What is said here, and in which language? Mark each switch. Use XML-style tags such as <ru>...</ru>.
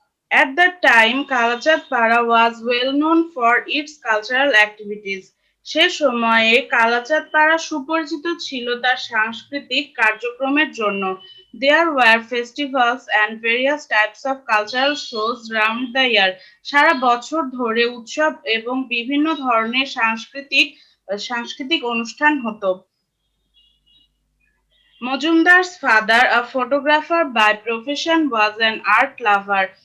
<en>At that time, Kalachad Para was well known for its cultural activities.</en> <bn>সে সময়ে কালাচাঁদ পাড়া সুপরিচিত ছিল তার সাংস্কৃতিক কার্যক্রমের জন্য।</bn> <en>There were festivals and various types of cultural shows round the year.</en> <bn>সারা বছর ধরে উৎসব এবং বিভিন্ন ধরনের সাংস্কৃতিক অনুষ্ঠান হতো।</bn> <en>Majumdar's father, a photographer by profession, was an art lover.</en>